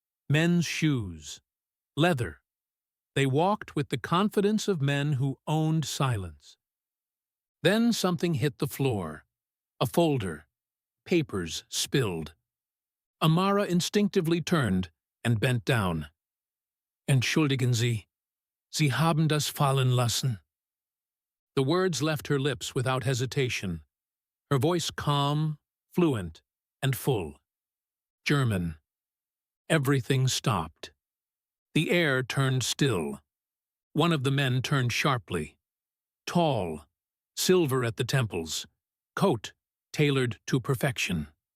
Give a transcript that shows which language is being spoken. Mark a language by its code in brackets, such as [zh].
[en] Men's shoes. Leather. They walked with the confidence of men who owned silence. Then something hit the floor. A folder. Papers spilled. Amara instinctively turned and bent down. [de] Entschuldigen Sie, Sie haben das fallen lassen. [en] The words left her lips without hesitation, her voice calm, fluent, and full. German. Everything stopped. The air turned still. One of the men turned sharply. Tall, silver at the temples, coat tailored to perfection.